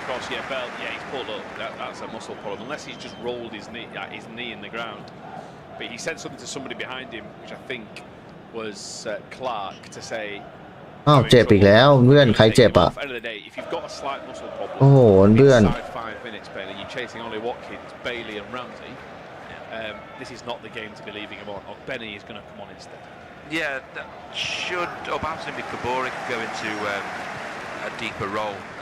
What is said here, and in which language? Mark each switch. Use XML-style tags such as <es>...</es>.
<en>Yeah, Bell, yeah, he's pulled up. That's a muscle problem. Unless he's just rolled his knee in the ground. But he said something to somebody behind him, which I think was Clark, to say.</en> <th>อ้าวเจ็บอีกแล้วเพื่อนใครเจ็บอ่ะ</th> <en>If you've got a slight muscle problem,</en> <th>โอ้โหเพื่อน</th> <en>inside 5 minutes, Bailey, you're chasing Ollie Watkins, Bailey, and Ramsey. This is not the game to be leaving him on. Or Benny is going to come on instead. Yeah, that should, or perhaps maybe Kabori could go into a deeper role.</en>